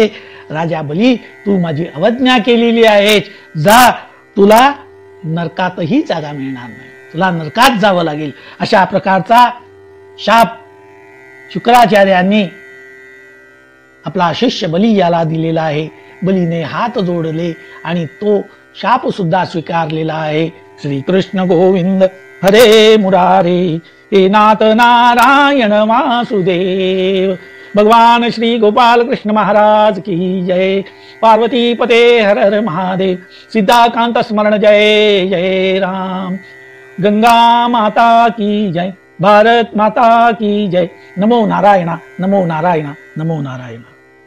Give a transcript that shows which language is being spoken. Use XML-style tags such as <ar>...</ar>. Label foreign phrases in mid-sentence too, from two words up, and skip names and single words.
<mr>राजा बली, तू माझी अवज्ञा केलेली आहेस, जा, तुला नरकातही जागा मिळणार नाही, तुला नरकात जावं लागेल. अशा प्रकारचा शाप शुक्राचार्यांनी आपला शिष्य बली याला दिलेला आहे. बलीने हात जोडले आणि तो शाप सुद्धा स्वीकारलेला आहे.</mr> <sa>श्री कृष्ण गोविंद हरे मुरारे, हे नाथ नारायण वासुदेव.</sa> <hi>भगवान श्री गोपाल कृष्ण महाराज की जय.</hi> <sa>पार्वती पते हर हर महादेव. सिद्धाकांत स्मरण जय जय राम.</sa> <hi>गंगा माता की जय. भारत माता की जय.</hi> <sa>नमो नारायणा, नमो नारायणा, नमो नारायणा.</sa>